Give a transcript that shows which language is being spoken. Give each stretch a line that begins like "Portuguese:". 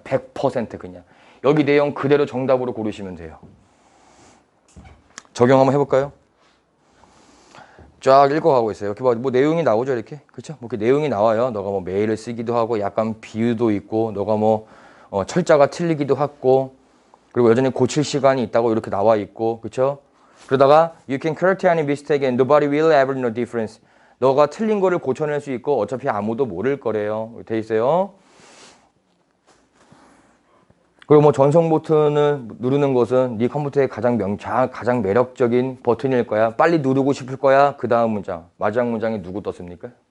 Korean: 100% 그냥. 여기 내용 그대로 정답으로 고르시면 돼요. 적용 한번 해볼까요? 쫙 읽어가고 있어요. 이렇게 뭐 내용이 나오죠, 이렇게. 그렇죠? 뭐 이렇게 내용이 나와요. 너가 뭐 메일을 쓰기도 하고, 약간 비유도 있고, 너가 뭐 철자가 틀리기도 하고, 그리고 여전히 고칠 시간이 있다고 이렇게 나와 있고, 그렇죠? 그러다가
English: you can correct any mistake and nobody will ever know difference.
Korean: 너가 틀린 거를 고쳐낼 수 있고 어차피 아무도 모를 거래요. 돼 있어요. 그리고 뭐 전송 버튼을 누르는 것은 네 컴퓨터의 가장 매력적인 버튼일 거야. 빨리 누르고 싶을 거야. 그 다음 문장. 마지막 문장에 누구 떴습니까?